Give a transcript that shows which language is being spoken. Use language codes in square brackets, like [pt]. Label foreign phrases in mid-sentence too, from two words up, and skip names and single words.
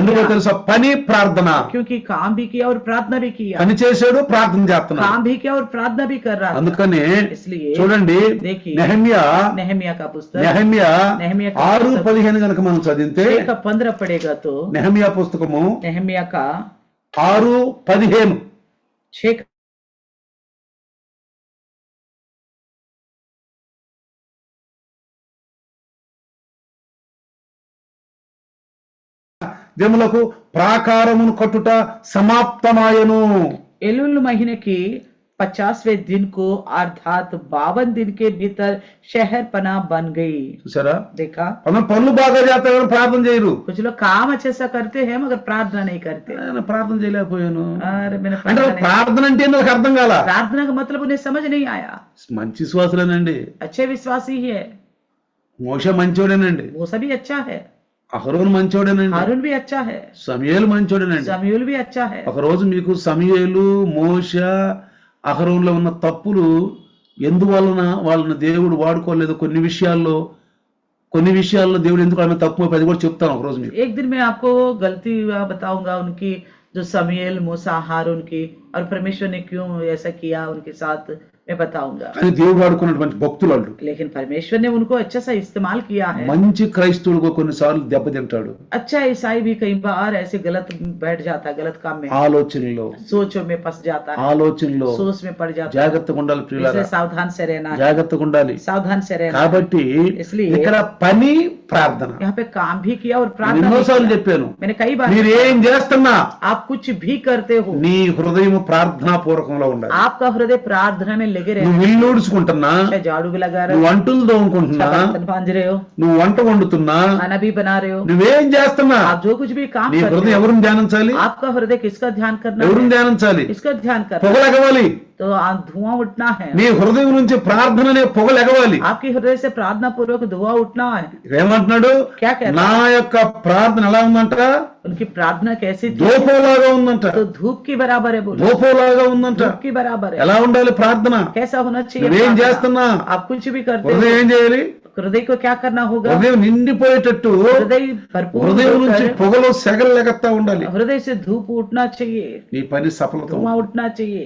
[te] ఎందుకో [hi] किया, [te] తెలుసా? పని, ప్రార్థన. [hi] क्योंकि काम भी किया और प्रार्थना भी किया, [te] పని చేశాడు, ప్రార్థన చేస్తున్నాడు. [hi] काम भी किया और प्रार्थना भी कर रहा था। [te] అందుకని [hi] इसलिए [te] చూడండి, [hi] देखिए, [te] నెహమ్యా [hi] नेहमिया का पुस्तक [te] నెహమ్యా [hi] నెహెమ్యా का [te] 6:15 కనుక మనం చదివితే, [hi] 6:15 पढ़ेगा तो [te] నెహమ్యా పుస్తకము [hi] नेहमिया का [te] 6:15 6 దినములకు ప్రాకారమును కట్టుట సమాప్తమాయను. [hi] एलुल महीने की 50वें दिन को अर्थात 52 दिन के भीतर शहर पना बन गई। [te] చూసారా, [hi] देखा, [te] మనం పనులు బాగా చేస్తారు కానీ ప్రార్థన చేయరు. [hi] कुछ लोग काम अच्छे से करते हैं मगर प्रार्थना नहीं करते। [te] ఆయన ప్రార్థన చేయలేకపోయాను [hi] अरे मैंने [te] అంటే ప్రార్థన అంటే ఏందో నాకు అర్థం కాల. [hi] प्रार्थना का मतलब उन्हें समझ नहीं आया। [te] మంచి విశ్వాసులేనండి, [hi] अच्छे विश्वासी ही है, [te] మోషే మంచోడేనండి, [hi] वो सभी अच्छा है, [te] అహరోను మంచోడేనండి, [hi] हारून भी अच्छा है, [te] సమూయేలు మంచోడేనండి. [hi] शमूएल भी अच्छा है। [te] ఒక రోజు మీకు సమూయేలు, మోషే, అహరోనులో ఉన్న తప్పులు ఎందువలన వాళ్ళని దేవుడు వాడుకోలేదు, కొన్ని విషయాల్లో దేవుడు ఎందుకు ఆమె తప్పు అది కూడా చెప్తాను ఒక రోజు మీకు. [hi] एक दिन मैं आपको गलती बताऊंगा उनकी, जो शमूएल, मूसा, हारून की, और परमेश्वर ने क्यों ऐसा किया उनके साथ मैं बताऊंगा। [te] కానీ దేవుడు వాడుకున్నటువంటి భక్తులు వాళ్ళు. [hi] लेकिन परमेश्वर ने उनको अच्छा सा इस्तेमाल किया है। [te] మంచి క్రైస్తవుడుగా కొన్నిసార్లు దెబ్బతింటాడు. [hi] अच्छा ईसाई भी कई बार ऐसे गलत बैठ जाता है, गलत काम में, [te] ఆలోచనలో [hi] सोचों में फंस जाता है, [te] ఆలోచనలో [hi] सोच में पड़ जाता है। [te] జాగ్రత్తగా ఉండాలి ప్రియులారా, [hi] इसलिए सावधान से रहना है, [te] జాగ్రత్తగా ఉండాలి. [hi] सावधान से रहना है। [te] కాబట్టి [hi] इसलिए [te] ఇక్కడ పని, ప్రార్థన. [hi] यहाँ पे काम भी किया और [te] నేను [hi] प्रार्थना भी [te] ఎన్నోసార్లు [hi] किया। [te] చెప్పాను, [hi] मैंने कई बार [te] మీరు ఏం చేస్తున్నా [hi] आप कुछ भी करते हो, [te] నీ హృదయం ప్రార్థనా పూర్వకంలో ఉండాలి. [hi] आपका हृदय प्रार्थना में लगे रहना। [te] నువ్వు ఇల్లు ఊడ్చుకుంటున్నా, [hi] चाहे झाड़ू भी लगा रहे [te] నువ్వు [hi] हो, [te] వంటలు తోముకుంటున్నా, [hi] चाहे बर्तन मांज रहे हो, [te] నువ్వు వంట వండుతున్నా, [hi] खाना भी बना रहे हो, [te] నువ్వేం చేస్తున్నా [hi] आप जो कुछ भी काम [te] నీ [hi] करते [te] హృదయం [hi] हो, [te] ఎవరిని ధ్యానించాలి? [hi] आपका हृदय किसका ध्यान करना [te] ఎవరిని [hi] है? [te] ధ్యానించాలి? [hi] इसका ध्यान करना है। [te] పొగలెగవాలి. [hi] तो धुआं उठना है, [te] నీ హృదయం నుంచి ప్రార్థన అనే పొగలెగవాలి. [hi] आपके हृदय से प्रार्थना पूर्वक धुआं उठना है। [te] ఏమంటున్నాడు? [hi] क्या कहता [te] నా యొక్క ప్రార్థన ఎలా ఉందంట? [hi] उनकी प्रार्थना कैसी थी? [te] ధూపంలాగా ఉందంట. [hi] तो धूप की बराबर है, बोलो [te] ధూపంలాగా ఉందంట. [hi] धूप की बराबर है। [te] ఎలా ఉండాలి ప్రార్థన? [hi] कैसा होना चाहिए [te] నువ్వేం [hi] प्रार्थना? [te] చేస్తున్నా? [hi] आप कुछ भी करते [te] హృదయం [hi] हो, [te] ఏం చేయాలి? [hi] हृदय को क्या करना होगा? [te] హృదయం నిండిపోయేటట్టు, [hi] हृदय भरपूर [te] హృదయం నుంచి [hi] होकर [te] పొగలు సెగలు లెగత్తా ఉండాలి. [hi] हृदय से धूप उठना चाहिए, [te] నీ పని సఫలత, [hi] धुआं उठना चाहिए।